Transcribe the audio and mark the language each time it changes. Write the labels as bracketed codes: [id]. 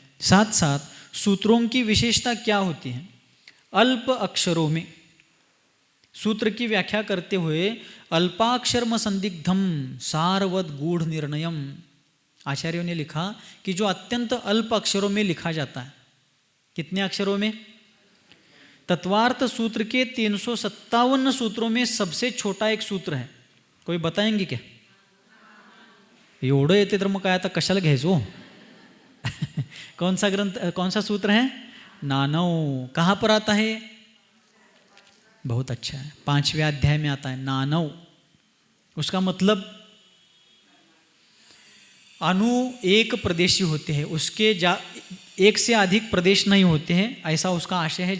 [hi] साथ साथ सूत्रों की विशेषता क्या होती है? अल्प अक्षरों में सूत्र की व्याख्या करते हुए [sa] अल्पाक्षरम संदिग्धम सारवद गूढ़ निर्णयम, [hi] आचार्यों ने लिखा कि जो अत्यंत अल्प अक्षरों में लिखा जाता है। कितने अक्षरों में? तत्वार्थ सूत्र के 357 सूत्रों में सबसे छोटा एक सूत्र है। कोई बताएंगे क्या? [mr] एवढं येते तर मग काय आता कशाला घ्यायचो? [hi] कौन सा ग्रंथ, कौन सा सूत्र है? नानव। कहाँ पर आता है? बहुत अच्छा है, 5वें अध्याय में आता है नानव। उसका मतलब अनु एक प्रदेशी होते हैं, उसके एक से अधिक प्रदेश नहीं होते हैं, ऐसा उसका आशय है।